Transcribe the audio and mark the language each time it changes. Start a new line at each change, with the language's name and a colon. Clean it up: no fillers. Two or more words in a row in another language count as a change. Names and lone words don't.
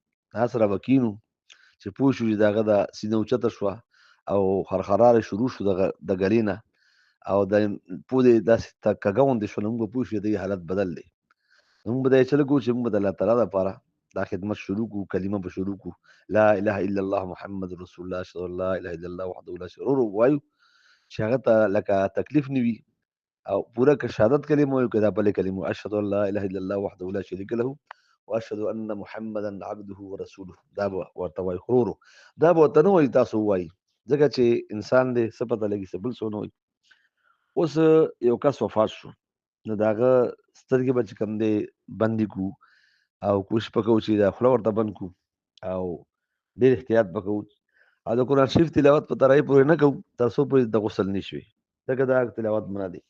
Pashto: هغه سره به کینو چې پوه شو چې د هغه د سینه اوچته شوه او خرخراره شروع شو د ګلې نه او د پودې داسې کږه غوندې شوه. نو موږ به پوه شو چې د دې حالت بدل دی. نو موږ به دا یې چل کوو چې موږ به د الله تعالی دپاره دا خدمت شروع کړو. کلمه به شروع کړو،
Arabic: لا اله الا الله محمد رسول الله اشهد ان لا اله الا الله وحده لا شريك له.
Pashto: وایو چې هغه ته لکه تکلیف نه وي او پوره که شهادت کلمه وایو که دا بلې کلمه
Arabic: اشهد ان لا اله الا الله وحده لا شريك له واشهد ان محمدا عبده ورسوله.
Pashto: دا به ورته وایي خرورو. دا به ورته نه وایي تاسو ووایي، ځکه چې انسان دی څه پته لګي څه بل څه نه وایي. اوس یو کس وفات شو نو د هغه سترګې به چې کوم دی بندې کړو او کوشش به کوو چې دا خوله ورته بند کړو او ډېر احتیاط به کوو او د قرآن شریف تلاوت په ترای پورې نه کوو تر څو پورې د غسل نه شوي، ځکه دا تلاوت منع دی.